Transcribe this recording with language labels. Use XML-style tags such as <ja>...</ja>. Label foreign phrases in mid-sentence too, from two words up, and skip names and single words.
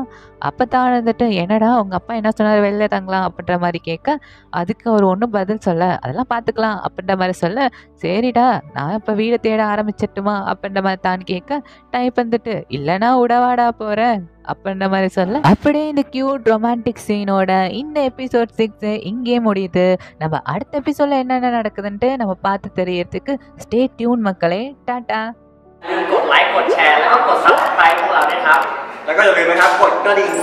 <ta>அப்போ தான் வந்துட்டு, என்னடா உங்கள் அப்பா என்ன சொன்னார் வெளில தங்கலாம் அப்படின்ற மாதிரி கேட்க, அதுக்கு அவர் ஒன்றும் பதில் சொல்ல, அதெல்லாம் பார்த்துக்கலாம் அப்படின்ற மாதிரி சொல்ல, சரிடா நான் இப்போ வீடை தேட ஆரம்பிச்சிட்டுமா அப்படின்ற மாதிரி தான் கேட்க, டைப் வந்துட்டு, இல்லைனா உடவாடா போகிறேன் அப்படின்ற மாதிரி சொல்ல, அப்படியே இந்த</ta> <en>cute romantic</en> <ta>சீனோட இந்த எபிசோட் 6 இங்கே முடியுது. நம்ம அடுத்த எபிசோடில் என்னென்ன நடக்குதுன்ட்டு நம்ம பார்த்து தெரியறதுக்கு</ta> <en>stay tune</en> <ta>மக்களே. டாட்டா.</ta> <th>กดไลค์กดแชร์แล้วก็กด Subscribe พวกเราด้วยครับแล้วก็อย่าลืมนะครับกดกระดิ่ง</th>